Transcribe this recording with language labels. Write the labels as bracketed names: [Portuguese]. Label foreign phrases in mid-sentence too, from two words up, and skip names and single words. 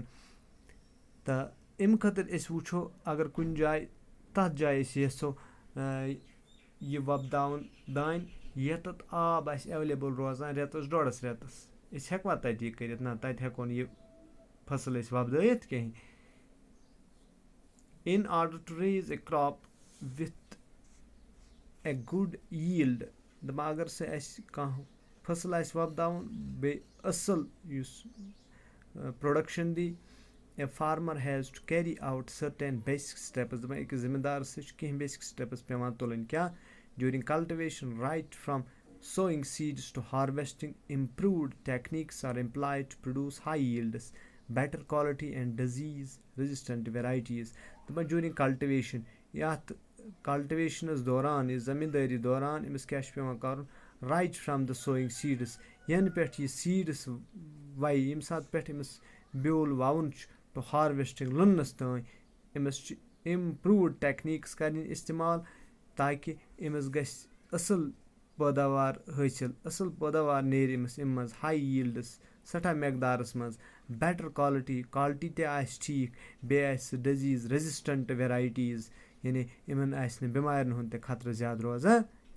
[Kashmiri] تہٕ اَمہِ خٲطرٕ أسۍ وٕچھو اگر کُنہِ جایہِ تَتھ جایہِ أسۍ یژھو یہِ وۄپداوُن دانہِ ییٚتٮ۪تھ آب آسہِ ایویلیبٕل روزان رٮ۪تَس ڈۄڈَس رٮ۪تَس أسۍ ہٮ۪کوا تَتہِ یہِ کٔرِتھ نہ تَتہِ ہٮ۪کو نہٕ یہِ فصٕل أسۍ وۄپدٲیِتھ کِہیٖنۍ. [English] in order to raise a crop with a good yield. [Kashmiri] دَپان اگر سُہ اَسہِ کانٛہہ فصٕل آسہِ وۄپداوُن بیٚیہِ اَصٕل یُس پرٛوڈَکشَن دی [English] a farmer has to carry out certain basic steps. [Kashmiri] دَپان أکِس زٔمیٖندارَس سۭتۍ چھِ کینٛہہ [English] basic steps [Kashmiri] پٮ۪وان تُلٕنۍ. [English] کیٛاہ during cultivation right from sowing seeds to harvesting improved techniques are employed to produce high yields, better quality and disease resistant varieties. [Kashmiri] دَپان [English] during cultivation [Kashmiri] یَتھ کَلٹِویشنَس دوران یہِ زٔمیٖندٲری دوران أمِس کیٛاہ چھُ پٮ۪وان کَرُن [English] right from the sowing seeds [Kashmiri] یَنہٕ پٮ۪ٹھ یہِ سیٖڈٕس وَیہِ ییٚمہِ ساتہٕ پٮ۪ٹھ أمِس بیول وَوُن چھُ [English] to harvesting [Kashmiri] لوننَس تانۍ أمِس چھِ [English] improved techniques [Kashmiri] کَرٕنۍ اِستعمال تاکہِ أمِس گژھِ اَصٕل پٲداوار حٲصِل اَصٕل پٲداوار نیرِ أمِس اَمہِ منٛز [English] high yields [Kashmiri] سٮ۪ٹھاہ مٮ۪قدارَس منٛز [English] better quality [Kashmiri] تہِ آسہِ ٹھیٖک بیٚیہِ آسہِ [English] disease resistant varieties [Kashmiri] یعنی یِمَن آسہِ نہٕ بٮ۪مارٮ۪ن ہُنٛد تہِ خطرٕ زیادٕ روزان کِہیٖنۍ.